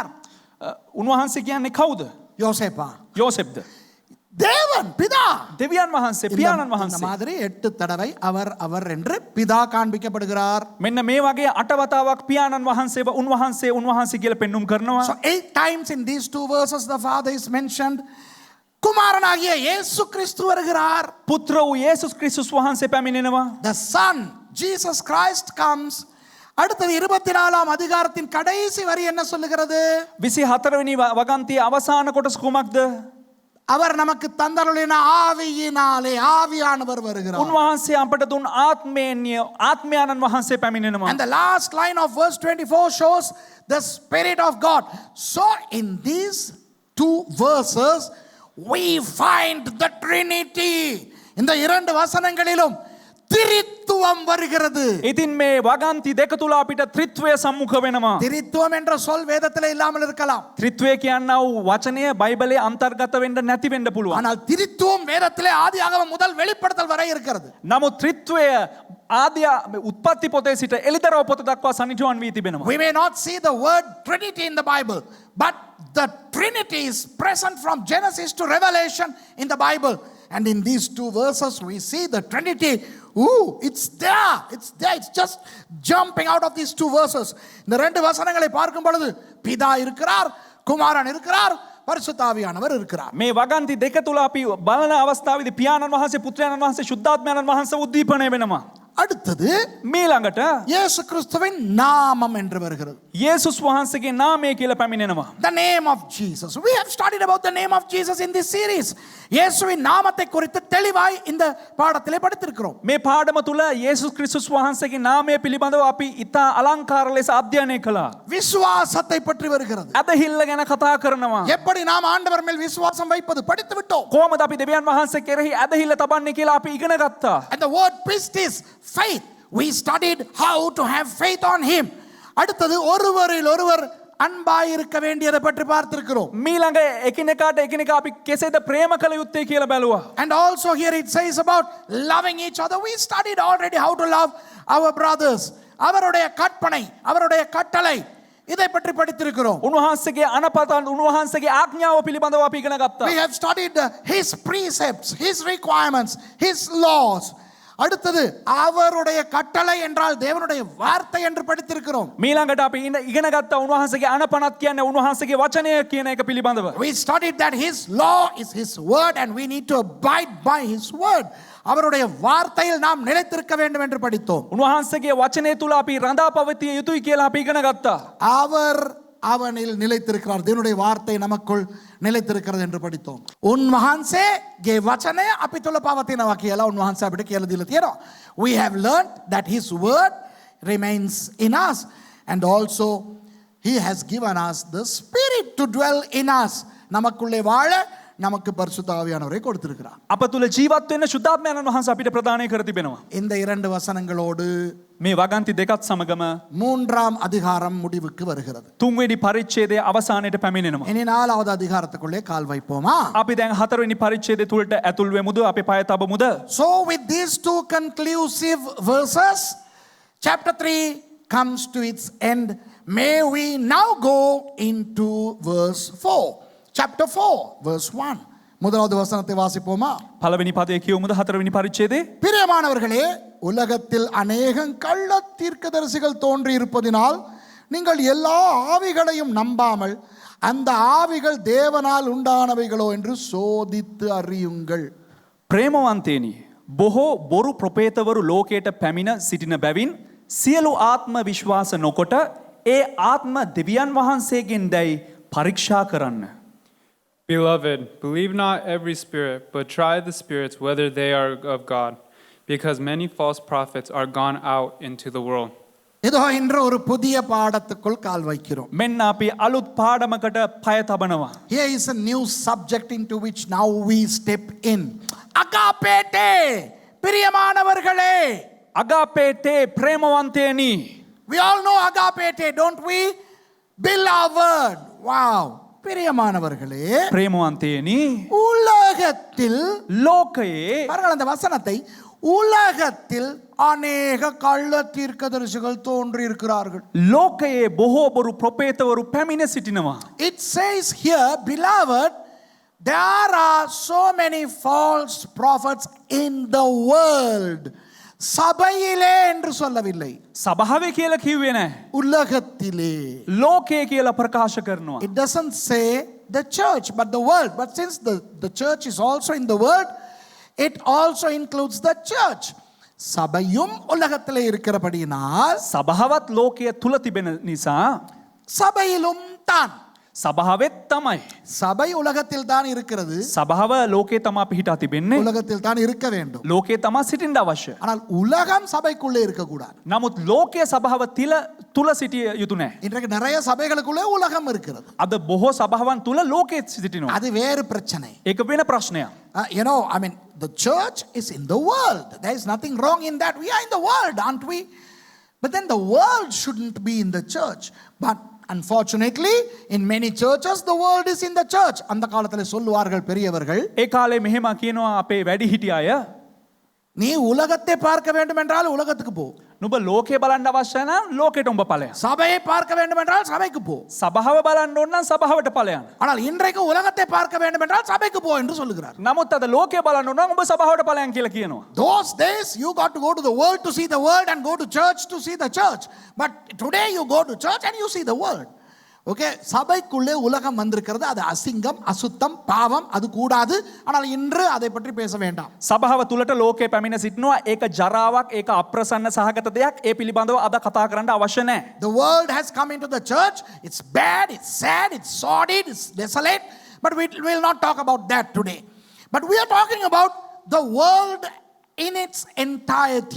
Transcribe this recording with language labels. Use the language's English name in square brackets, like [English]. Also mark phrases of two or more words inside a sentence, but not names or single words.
[Sinhala] උන්වහන්සේ කියන්නේ කවුද? [Tamil] யோசேப்பா. [Sinhala] යෝසෙෆ්ද? [Tamil] தேவன், பிதா. [Sinhala] දෙවියන් වහන්සේ, පියාණන් [Tamil] இந்த [Sinhala] වහන්සේ. [Tamil] மாதிரி 8 தடவை அவர் அவர் என்று பிதா காண்பிக்கப்படுகிறார். [Sinhala] මෙන්න මේ වගේ 8 වතාවක් පියාණන් වහන්සේව උන්වහන්සේ කියලා පෙන්눔 කරනවා. [English] So 8 times in these 2 verses the Father is mentioned. [Tamil] குமாரனாகிய இயேசு கிறிஸ்து வருகிறார். [Sinhala] පුත්‍ර වූ යේසුස් ක්‍රිස්තුස් වහන්සේ පැමිණෙනවා. [English] The Son, Jesus Christ comes. [Tamil] அடுத்தது 24ஆம் அதிகாரத்தின் கடைசி வரி என்ன சொல்லுகிறது? [Sinhala] 24 වෙනි වගන්තියේ අවසාන කොටස කුමක්ද? [Tamil] அவர் நமக்கு தந்தருளின ஆவியினாலே ஆவியானவர் வருகிறார். [Sinhala] උන්වහන්සේ අපට දුන් ආත්මයන්න් වහන්සේ පැමිණෙනවා. [English] And the last line of verse 24 shows the Spirit of God. So in these 2 verses we find the Trinity. [Tamil] இந்த 2 வசனங்களிலும் திரித்துவம் வருகிறது. [Sinhala] ඉතින් මේ වගන්ති දෙක තුල අපිට ත්‍රිත්වය සම්මුඛ වෙනවා. [Tamil] திரித்துவம் என்ற சொல் வேதத்திலே இல்லாமல் இருக்கலாம். [Sinhala] ත්‍රිත්වය කියනා වූ වචනය බයිබලයේ අන්තර්ගත වෙන්න නැති වෙන්න පුළුවන්. [Tamil] ஆனால் திரித்துவம் வேதத்திலே ஆதியாகமம் முதல் வெளிப்படுத்தல் வரை இருக்கிறது. [Sinhala] නමුත් ත්‍රිත්වය ආදී උත්පත්ති පොතේ සිට එළිදරව් පොත දක්වා සනිටුවන් වී තිබෙනවා. [English] We may not see the word Trinity in the Bible, but the Trinity is present from Genesis to Revelation in the Bible. And in these 2 verses we see the Trinity. Ooh, it's there. It's there. It's just jumping out of these 2 verses. [Tamil] இந்த 2 வசனங்களை பார்க்கும் பொழுது பிதா இருக்கிறார், குமாரன் இருக்கிறார், பரிசுத்த ஆவியானவர் இருக்கிறார். [Sinhala] මේ වගන්ති දෙක තුල අපි බලන අවස්ථාවේදී පියාණන් වහන්සේ, පුත්‍රයාණන් වහන්සේ, ශුද්ධාත්මයන්න් වහන්සේ උද්දීපනය වෙනවා. [Tamil] அடுத்தது [Sinhala] මීළඟට [Tamil] இயேசு கிறிஸ்துவின் நாமம் என்று வருகிறது. [Sinhala] යේසුස් වහන්සේගේ නාමය කියලා පැමිණෙනවා. [English] The name of Jesus. We have studied about the name of Jesus in this series. [Tamil] இயேசுவின் நாமத்தை குறித்து தெளிவாய் இந்த பாடத்திலே படித்திருக்கிறோம். [Sinhala] මේ පාඩම තුල යේසුස් ක්‍රිස්තුස් වහන්සේගේ නාමය පිළිබඳව අපි ඉතා අලංකාර ලෙස අධ්‍යයනය කළා. [Tamil] விசுவாசத்தை பற்றி வருகிறது. [Sinhala] ඇදහිල්ල ගැන කතා කරනවා. [Tamil] எப்படி நாம் ஆண்டவர் மேல் விசுவாசம் வைப்பது படித்து விட்டோம். [Sinhala] කොහොමද අපි දෙවියන් වහන්සේ කෙරෙහි ඇදහිල්ල තබන්නේ කියලා අපි ඉගෙන ගත්තා. [English] And the word pistis, faith. We studied how to have faith on him. [Tamil] அடுத்தது ஒருவரில் ஒருவர் அன்பாய் இருக்க வேண்டியதை பற்றி பார்த்திருக்கிறோம். [Sinhala] මීළඟ එකිනෙකාට එකිනෙකා අපි කෙසේද ප්‍රේම කළ යුත්තේ කියලා බැලුවා. [English] And also here it says about loving each other. We studied already how to love our brothers. [Tamil] அவருடைய கற்பனை, அவருடைய கட்டளை, இதை பற்றி படித்திருக்கிறோம். [Sinhala] උන්වහන්සේගේ අනපතන්, උන්වහන්සේගේ ආඥාව පිළිබඳව අපි ඉගෙන ගත්තා. [English] We have studied his precepts, his requirements, his laws. [Tamil] அடுத்தது அவருடைய கட்டளை என்றால் தேவனுடைய வார்த்தை என்று படித்திருக்கிறோம். [Sinhala] මීළඟට අපි ඉගෙන ගත්තා උන්වහන්සේගේ අනපනත් කියන්නේ උන්වහන්සේගේ වචනය කියන එක පිළිබඳව. [English] We studied that his law is his word and we need to abide by his word. [Tamil] அவருடைய வார்த்தையில் நாம் நிலைத்திருக்க வேண்டும் என்று படித்தோம். [Sinhala] උන්වහන්සේගේ වචනය තුල අපි රඳා පවතිය යුතුයි කියලා අපි ඉගෙන ගත්තා. [Tamil] அவர் அவனில் நிலைத்திருக்கிறார். தேவனுடைய வார்த்தை நமக்குள் නිලතිරකරද என்று படித்தோம். [Sinhala] උන්වහන්සේගේ වචනය අපි තුල පවතිනවා කියලා උන්වහන්සේ අපිට කියලා දීලා තියෙනවා. [English] We have learned that his word remains in us and also he has given us the spirit to dwell in us. [Tamil] நமக்குள்ளே வாழ நமக்கு பரிசுத்த ஆவியானவரை கொடுத்திருக்கிறார். [Sinhala] අප තුළ ජීවත් වෙන්න ශුද්ධාත්මයන් වහන්සේ අපිට ප්‍රදානය කර තිබෙනවා. [Tamil] இந்த 2 வசனங்களோடு [Sinhala] මේ වගන්ති දෙකත් සමගම [Tamil] 3ஆம் அதிகாரம் முடிவுக்கு வருகிறது. [Sinhala] තුන්වෙනි පරිච්ඡේදයේ අවසානයට පැමිණෙනවා. [Tamil] இனி 4வது அதிகாரத்துக்குள்ளே கால் வைப்போமா? [Sinhala] අපි දැන් හතරවෙනි පරිච්ඡේදය තුලට ඇතුල් වෙමුද? අපේ පය තබමුද? [English] So with these 2 conclusive verses, chapter 3 comes to its end. May we now go into verse 4. Chapter 4, verse 1. [Tamil] முதலாவது வசனத்தை வாசிப்போமா? [Sinhala] පළවෙනි පදයේ කියවමුද හතරවෙනි පරිච්ඡේදයේ? [Tamil] பிரியமானவர்களே, உலகத்தில் அநேகம் கள்ள தீர்க்கதரிசிகள் தோன்றி இருப்பதினால் நீங்கள் எல்லா ஆவிகளையும் நம்பாமல் அந்த ஆவிகள் தேவனால் உண்டானவைகளோ என்று சோதித்து அறியுங்கள். [Sinhala] ප්‍රේමවන්තේනි, බොහෝ බොරු ප්‍රපේතවරු ලෝකයට පැමිණ සිටින බැවින් සියලු ආත්ම විශ්වාස නොකොට ඒ ආත්ම දෙවියන් වහන්සේගෙන් දැයි පරීක්ෂා කරන්න. [English] Beloved, believe not every spirit, but try the spirits whether they are of God, because many false prophets are gone out into the world. [Tamil] இதோ இன்று ஒரு புதிய பாடத்துக்குள் கால் வைக்கிறோம். [Sinhala] මෙන්න අපි අලුත් පාඩමකට පය තබනවා. [English] Here is a new subject into which now we step in. [Tamil] அகாபேட்டே, பிரியமானவர்களே. [Sinhala] අගාපේටේ ප්‍රේමවන්තේනි. [English] We all know agapete, don't we? Beloved. [Tamil] Wow. பிரியமானவர்களே, [Sinhala] ප්‍රේමවන්තේනි. [Tamil] உலகத்தில் [Sinhala] ලෝකයේ [Tamil] பாருங்கள் அந்த வசனத்தை, உலகத்தில் அநேக கள்ள தீர்க்கதரிசிகள் தோன்றி இருக்கிறார்கள். [Sinhala] ලෝකයේ බොහෝ බොරු ප්‍රපේතවරු පැමිණ සිටිනවා. [English] It says here, beloved, there are so many false prophets in the world. [Tamil] சபையிலே என்று சொல்லவில்லை, [Sinhala] සභාවේ කියලා කිව්වේ නැහැ. [Tamil] உலகத்திலே. [Sinhala] ලෝකයේ කියලා ප්‍රකාශ කරනවා. [English] It doesn't say the church but the world, but since the church is also in the world, it also includes the church. [Tamil] சபையும் உலகத்திலே இருக்கிறபடியினால் [Sinhala] සභාවත් ලෝකයේ තුල තිබෙන නිසා [Tamil] சபையிலும் தான். [Sinhala] සභාවෙත් තමයි. [Tamil] சபை உலகத்தில் தான் இருக்கிறது, [Sinhala] සභාව ලෝකයේ තමා පිහිටා තිබෙන්නේ. [Tamil] உலகத்தில் தான் இருக்க வேண்டும். [Sinhala] ලෝකයේ තමා සිටින්න අවශ්‍ය. [Tamil] ஆனால் உலகம் சபைக்குள்ளே இருக்கக்கூடாது. [Sinhala] නමුත් ලෝකයේ සභාව තුල සිටිය යුතු නැහැ. [Tamil] இன்றைக்கு நிறைய சபைகளுக்குள்ளே உலகம் இருக்கிறது, [Sinhala] අද බොහෝ සභාවන් තුල ලෝකයේ සිටිනවා. [Tamil] அது வேறு பிரச்சனை. [Sinhala] ඒක වෙන ප්‍රශ්නයක්. [English] You know, I mean, the church is in the world. There is nothing wrong in that. We are in the world, aren't we? But then the world shouldn't be in the church. But unfortunately, in many churches, the world is in the church. [Tamil] அந்த காலத்துல சொல்லுவார்கள் பெரியவர்கள், [Sinhala] ඒ කාලේ මෙහෙම කියනවා අපේ වැඩිහිටිය අය, [Tamil] நீ உலகத்தை பார்க்க வேண்டும் என்றால் உலகத்துக்கு போ. [Sinhala] නුඹ ලෝකේ බලන්න අවශ්‍ය නම් ලෝකෙට උඹ ඵලයන්. [Tamil] சபையை பார்க்க வேண்டும் என்றால் சபைக்கு போ. [Sinhala] සභාව බලන්න ඕන නම් සභාවට ඵලයන්. [Tamil] ஆனால் இன்றைக்கு உலகத்தை பார்க்க வேண்டும் என்றால் சபைக்கு போ என்று சொல்லுகிறார். [Sinhala] නමුත් අද ලෝකේ බලන්න ඕන නම් උඹ සභාවට ඵලයන් කියලා කියනවා. [English] Those days you got to go to the world to see the world and go to church to see the church. But today you go to church and you see the world. [Tamil] ஓகே, சபைக்குள்ளே உலகம் வந்திருக்கிறது, அது அசிங்கம், அசுத்தம், பாவம், அது கூடாது. ஆனால் இன்று அதை பற்றி பேச வேண்டாம். [Sinhala] සභාව තුලට ලෝකේ පැමිණ සිටිනවා. ඒක ජරාවක්, ඒක අප්‍රසන්න සහගත දෙයක්. ඒ පිළිබඳව අද කතා කරන්න අවශ්‍ය නැහැ. [English] The world has come into the church. It's bad, it's sad, it's sordid, it's desolate. But we will not talk about that today. But we are talking about the world in its entirety.